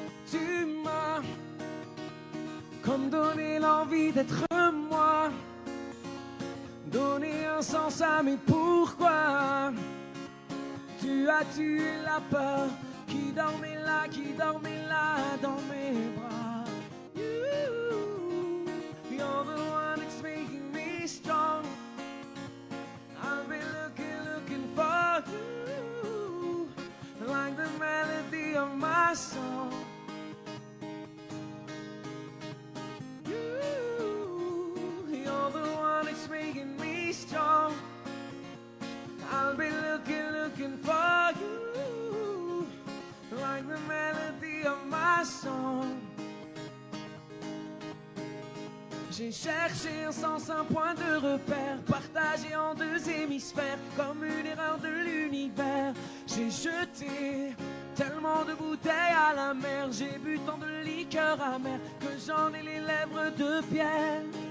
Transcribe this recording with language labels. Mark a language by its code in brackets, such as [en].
[fr] Tu m'as comme donné l'envie d'être moi, donné un sens à mes pourquoi. Tu as tué la peur qui dormait là dans mes bras. [en] You're the one that's making me strong. I've been looking for you, like the melody of my song. You're the one that's making me strong. I'll be looking for you, like the melody of my song. [fr] J'ai cherché un sens, un point de repère, partagé en deux hémisphères, comme une erreur de l'univers. J'ai jeté tellement de bouteilles à la mer, j'ai bu tant de liqueurs amères que j'en ai les lèvres de pierre.